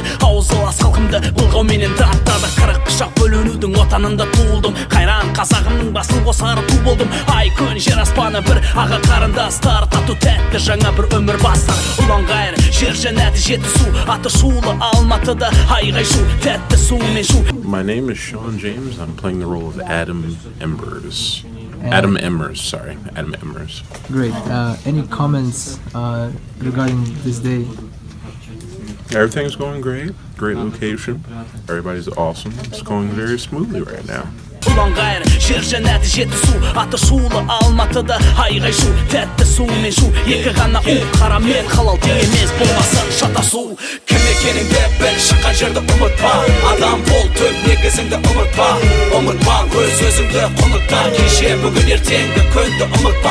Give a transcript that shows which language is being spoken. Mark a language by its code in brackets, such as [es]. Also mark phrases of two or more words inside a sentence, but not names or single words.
[kk] Аузы лас халқымды бұлғауменен даттады. Қырық пышақ бөлінудің отанында туылдым. Қайран қазағымның басын қосары ту болдым. Ай күн жер аспаны бір аға қарындастар. Тату тәтті жаңа бір өмір бастар. Ұлан ғайыр жер жәннәті жеті су. Аты шулы Алматыда айғай шу. Тәтті суымен шу. [en] My name is Sean James. I'm playing the role of Adam Embers. Adam Embers. Great. Any comments regarding this day? Everything's going great. Great location. Everybody's awesome. It's going very smoothly right now. [kk] Ұлан ғайыр жер жәннәті жеті су. Аты шулы Алматыда айғай шу. Тәтті суымен шу. Екі ғана у қара мен халал теңемес болмасын шатасу. Кім екеніңді біл, шыққан жерді ұмытпа. Адам бол, төп негізіңді ұмытпа. Ұмытпа өз өзіңді құлықта. Кеше бүгін ертеңді күнді ұмытпа.